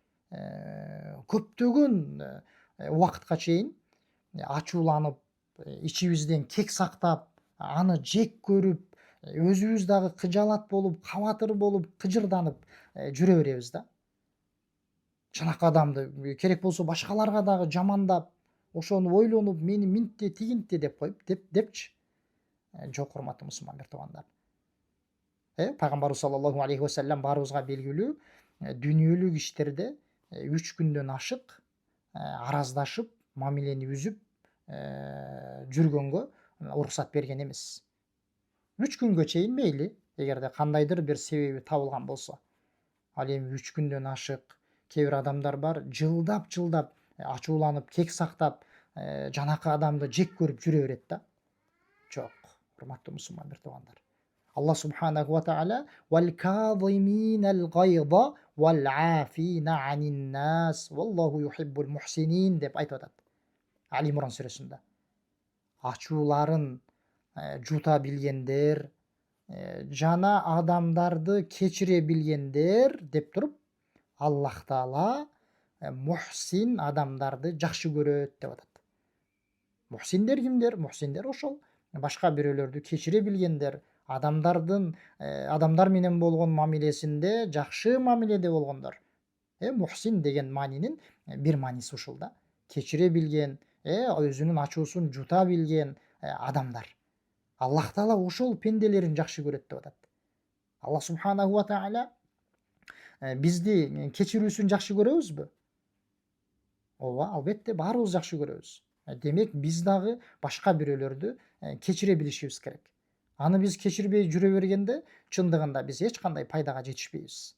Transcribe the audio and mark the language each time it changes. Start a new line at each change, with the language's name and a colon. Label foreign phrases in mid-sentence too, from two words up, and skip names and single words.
Kyrgyz: көптөгөн убакытка чейин ачууланып, ичибизден кек сактап, аны жек көрүп, өзүбүз дагы кыжаалат болуп, кабатыр болуп, кыжырданып жүрө беребиз да. Жанакы адамды керек болсо башкаларга дагы жамандап, ошону ойлонуп, мени минтти, тигинтти деп коюп, депчи. Жок, урматтуу мусулман бир туугандар. Пайгамбарыбыз
Arabic: صلى الله عليه وسلم
Kyrgyz: баарыбызга белгилүү, дүйнөлүк иштерде 3 күндөн ашык араздашып, мамилени үзүп жүргөнгө уруксат берген эмес. 3 күнгө чейин мейли, эгерде кандайдыр бир себеби табылган болсо. Ал эми 3 күндөн ашык кээ бир адамдар бар, жылдап ачууланып, кек сактап, жанакы адамды жек көрүп жүрө берет да. Жок, урматтуу мусулман бир туугандар.
Arabic: الله سبحانه وتعالى والكاظمين الغيظ والعافين عن الناس والله يحب المحسنين
Kyrgyz: деп айтып атат. Али Имран сүрөсүндө. Ачууларын жута билгендер, жана адамдарды кечире билгендер деп туруп, Аллах Таала мухсин адамдарды жакшы көрөт деп атат. Мухсиндер кимдер? Мухсиндер ошол башка бирөөлөрдү кечире билгендер, адамдар менен болгон мамилесинде жакшы мамиледе болгондор. Мухсин деген маанинин бир мааниси ушул да. Кечире билген, өзүнүн ачуусун жута билген адамдар. Аллах Таала ошол пенделерин жакшы көрөт деп атат. Аллах
Arabic: سبحانه وتعالى
Kyrgyz: бизди кечирүүсүн жакшы көрөбүзбү? Ооба, албетте баарыбыз жакшы көрөбүз. Демек биз дагы башка бирөөлөрдү кечире билишибиз керек. Аны биз кечирбей жүрө бергенде, чындыгында биз эч кандай пайдага жетишпейбиз.